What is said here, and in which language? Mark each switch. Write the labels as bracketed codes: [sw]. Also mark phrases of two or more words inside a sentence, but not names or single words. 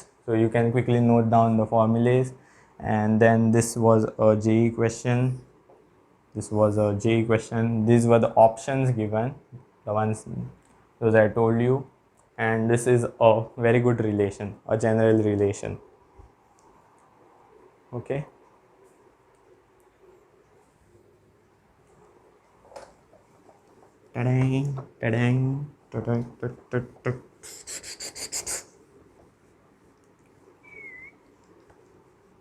[en] So you can quickly note down the formulas. And then this was a JEE question. These were the options given, the ones those I told you. And this is a very good relation, a general relation. Okay. Ta-dang, ta-dang, ta-dang, ta-dang.